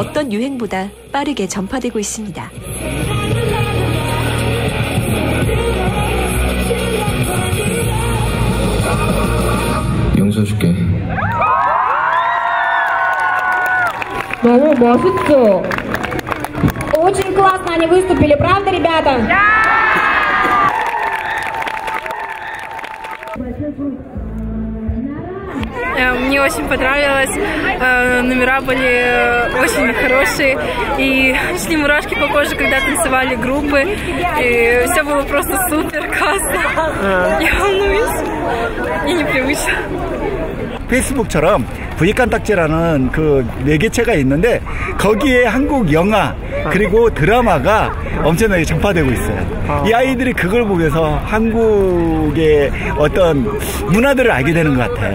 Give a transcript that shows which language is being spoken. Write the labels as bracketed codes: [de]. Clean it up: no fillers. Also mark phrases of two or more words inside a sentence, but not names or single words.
[ko] 어떤 유행보다 빠르게 전파되고 있습니다. 용서해줄게. 너무 멋있죠? [ru] Очень классно они выступили, правда, ребята? Мне очень понравилось, номера были очень хорошие, и шли мурашки по коже, когда танцевали группы, и все было просто супер классно. Я волнуюсь, и непривычно. [ko] 페이스북처럼 V칸딱지라는 그 매개체가 있는데 거기에 한국 영화 그리고 드라마가 엄청나게 전파되고 있어요. 이 아이들이 그걸 보면서 한국의 어떤 문화들을 알게 되는 것 같아요.